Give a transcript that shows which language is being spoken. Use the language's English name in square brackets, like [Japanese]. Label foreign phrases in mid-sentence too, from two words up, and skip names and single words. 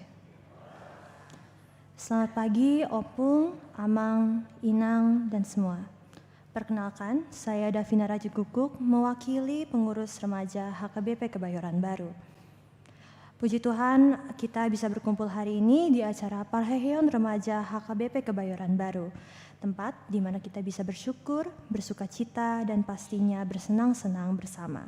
[Indonesian] Selamat pagi Opung, Amang, Inang, dan semua. Perkenalkan, saya Davina Rajagukuk, mewakili pengurus remaja HKBP Kebayoran Baru. Puji Tuhan, kita bisa berkumpul hari ini di acara Parheon Remaja HKBP Kebayoran Baru, tempat di mana kita bisa bersyukur, bersukacita, dan pastinya bersenang-senang bersama.